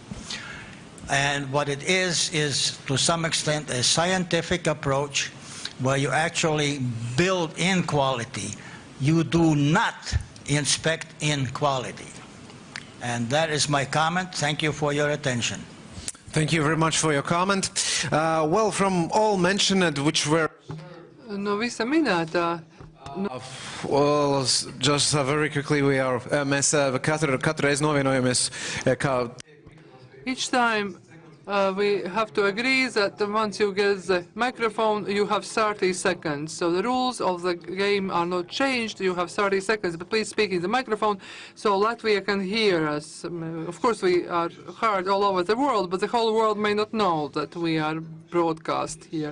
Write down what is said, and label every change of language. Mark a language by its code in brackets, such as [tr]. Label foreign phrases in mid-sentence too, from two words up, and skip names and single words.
[en] And what it is to some extent a scientific approach where you actually build in quality. You do not inspect inequality. And that is my comment. Thank you for your attention. Thank you very much for your comment. Well, from all mentioned, which were... [lv] No visa minētā. [en] Well, just very quickly, [lv] mēs katru reizi novienojamies, kā... [en] Each time we have to agree that once you get the microphone, you have 30 seconds. So the rules of the game are not changed. You have 30 seconds, but please speak in the microphone so Latvia can hear us. Of course, we are heard all over the world, but the whole world may not know that we are broadcast here.